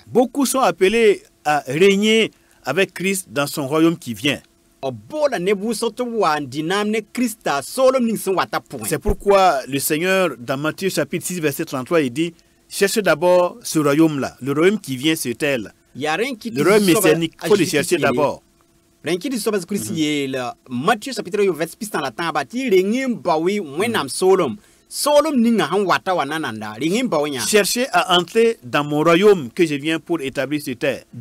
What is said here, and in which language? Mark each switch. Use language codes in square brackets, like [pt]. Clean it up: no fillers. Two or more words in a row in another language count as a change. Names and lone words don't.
[fr] Beaucoup sont appelés à régner avec Christ dans son royaume qui vient. [mos] O boola neb wʋsg tɩ b wa n dɩ naam ne Krista soolem ning sẽn wata pʋgẽ. [fr] C'est pourquoi le Seigneur, dans Matthieu chapitre 6, verset 33, il dit: cherchez d'abord ce royaume-là, le royaume qui vient sur terre. Le royaume messianique, il faut le chercher d'abord. Cherchez à entrer dans mon royaume que je viens pour établir sur terre.